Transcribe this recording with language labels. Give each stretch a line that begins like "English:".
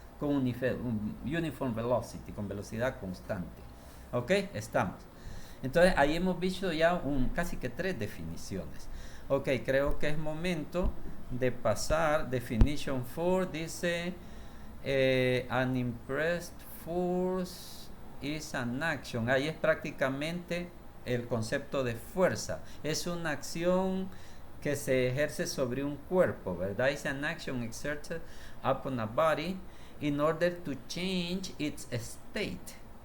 Spanish: Con
English: uniform velocity,
Spanish: con velocidad constante. ¿Ok? Estamos. Entonces ahí hemos visto ya casi que 3 definiciones. Ok, creo que es momento de pasar.
English: Definition 4
Spanish: dice
English: an impressed force is an action.
Spanish: Ahí es prácticamente el concepto de fuerza. Es una acción que se ejerce sobre un cuerpo, ¿verdad?
English: Is an action exerted upon a body in order to change its state.